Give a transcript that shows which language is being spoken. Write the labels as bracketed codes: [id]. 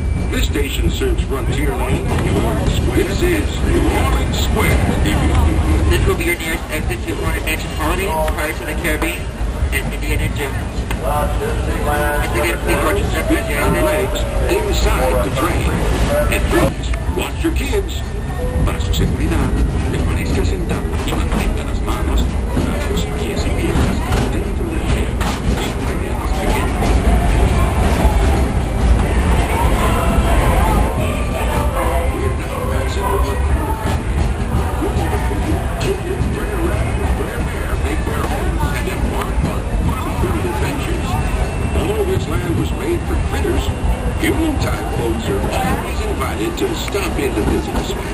[en] This station serves Frontierland and New Orleans Square. This is New Orleans Square. This will be your nearest exit to Haunted Mansion Holiday, Pirates of the Caribbean, and Indiana Jones. Once again, please watch your step and legs inside the train. And please, watch your kids. [es] Para su seguridad, permanezca sentado y mantenga las manos, brazos, pies y piernas dentro del tren y cuide a los pequeños. [en] We're now passing over the children turn around, wear there, make their homes, and embark on fun-filled adventures. Although this land was made for critters, human-type folks are always invited to stop in to visit us.